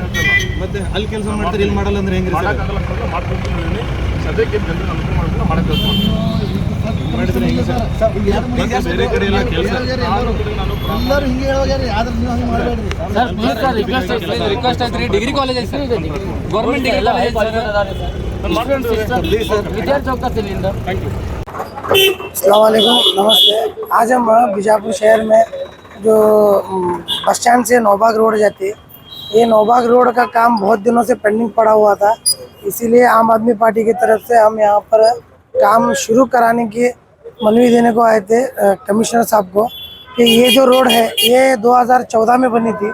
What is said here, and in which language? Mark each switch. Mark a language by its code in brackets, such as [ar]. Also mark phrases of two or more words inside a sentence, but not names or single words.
[kn] ಮತ್ತೆ ಅಲ್ಲಿ ಕೆಲಸ ಮಾಡ್ತಾರೆ, ಇಲ್ಲಿ ಮಾಡಲ್ಲ ಅಂದ್ರೆ ಹೆಂಗ್ರಿ? ಮಾಡ್ತೀನಿ ಸದ್ಯಕ್ಕೆ ಜನರು ಅನುಕೂಲ ಮಾಡ್ಕೊಂಡು ಮಾಡಕ್ಕೆ ಮಾಡಿದ್ರೆ ಹೆಂಗೆ ಸರ್? ಬೇರೆ ಕಡೆ ಎಲ್ಲ ಕೆಲಸ ಎಲ್ಲರೂ ಹಿಂಗೆ ಹೇಳೋಗ್ಯಾರ, ಆದ್ರೆ ನೀವು ಹಂಗೆ ಮಾಡಬೇಡ್ರಿ ಸರ್. [en] please sir, [kn] ರಿಕ್ವೆಸ್ಟ್ ಐತ್ರಿ. [en] degree college [kn] ಐತೆ ಸರ್, [en] government degree college [kn] ವಿದ್ಯಾರ್ಥಿ ಹೋಗ್ತಾರೆ ಇಲ್ಲಿಂದ. [en] thank you. [ar] السلام عليكم, [hi] नमस्ते। आज हम बीजापुर शहर में जो [en] bus stand [hi] से नौबाग रोड जाती है, ये नौबाग रोड का काम बहुत दिनों से पेंडिंग पड़ा हुआ था। इसीलिए आम आदमी पार्टी की तरफ से हम यहाँ पर काम शुरू कराने की मनवी देने को आए थे कमिश्नर साहब को कि ये जो रोड है ये 2014 में बनी थी।